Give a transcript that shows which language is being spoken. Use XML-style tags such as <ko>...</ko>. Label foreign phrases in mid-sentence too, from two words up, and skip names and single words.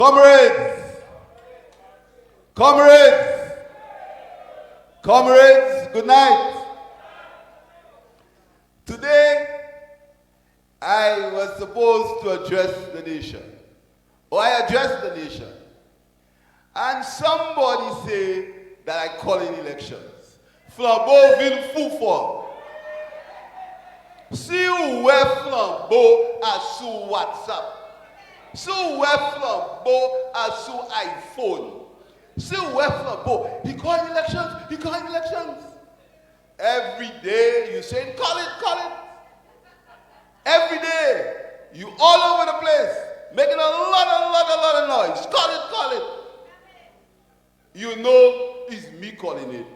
<en>Comrades, comrades, comrades, good night. Today, I was supposed to address the nation, or I addressed the nation, and somebody say that I call in elections.</en> <ht>Flambeau vin foufou. Si ou wè flambeau a sou WhatsApp, si ou wè flambeau a sou iPhone, si ou wè flambeau,</ht> <en>he calling elections, he calling elections. Every day you say, call it, call it. Every day, you all over the place, making a lot of noise. Call it, call it. You know it's me calling it.</en>